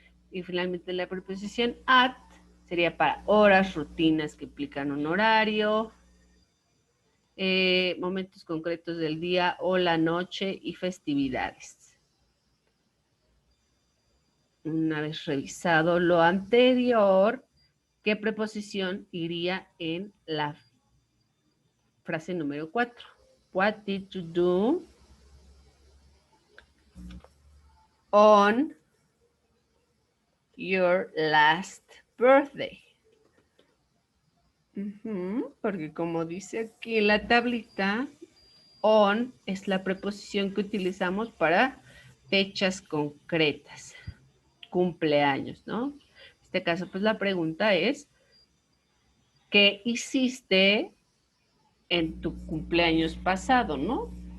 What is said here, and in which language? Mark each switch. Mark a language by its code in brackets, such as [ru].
[es] Y finalmente la preposición at sería para horas, rutinas que implican un horario, momentos concretos del día o la noche y festividades. Una vez revisado lo anterior, ¿qué preposición iría en la frase número 4? [en] What did you do on your last birthday? [es] Porque como dice aquí en la tablita, on es la preposición que utilizamos para fechas concretas, cumpleaños, ¿no? En este caso, pues la pregunta es, ¿qué hiciste en tu cumpleaños pasado, ¿no?